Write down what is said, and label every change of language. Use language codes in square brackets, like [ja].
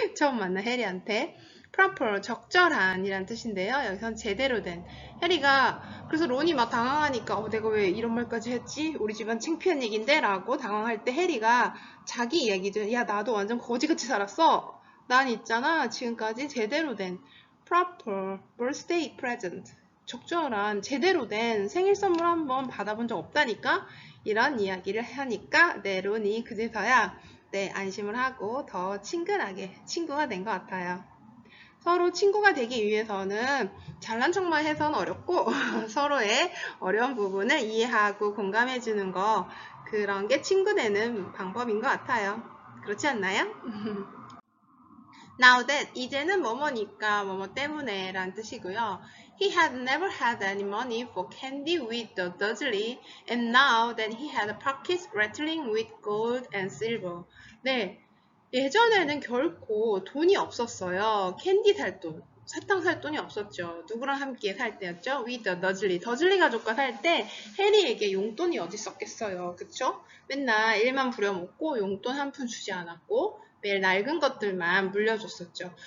[ko] 처음 만난 해리한테. proper, 적절한 이란 뜻인데요. 여기선 제대로 된. 해리가 그래서 론이 막 당황하니까 내가 왜 이런 말까지 했지? 우리 집안 창피한 얘긴데? 라고 당황할 때 해리가 자기 이야기죠. 야, 나도 완전 거지같이 살았어. 난 있잖아. 지금까지 제대로 된 [en] proper birthday present. [ko] 적절한 제대로 된 생일 선물 한번 받아본 적 없다니까? 이런 이야기를 하니까 론이 그제서야 안심을 하고 더 친근하게 친구가 된 것 같아요. 서로 친구가 되기 위해서는 잘난 척만 해서는 어렵고 서로의 어려운 부분을 이해하고 공감해주는 거 그런 게 친구 되는 방법인 것 같아요. 그렇지 않나요? Now that 이제는 뭐뭐니까 뭐뭐 때문에 란 뜻이고요. [en] He had never had any money for candy with the Dudley and now that he had pockets rattling with gold and silver. [ko] 네, 예전에는 결코 돈이 없었어요. 캔디 살 돈, 사탕 살 돈이 없었죠. 누구랑 함께 살 때였죠? [en] with the Dudley. [ko] 더즐리 가족과 살 때 해리에게 용돈이 어디 있었겠어요. 그쵸? 맨날 일만 부려먹고 용돈 한 푼 주지 않았고 매일 낡은 것들만 물려줬었죠.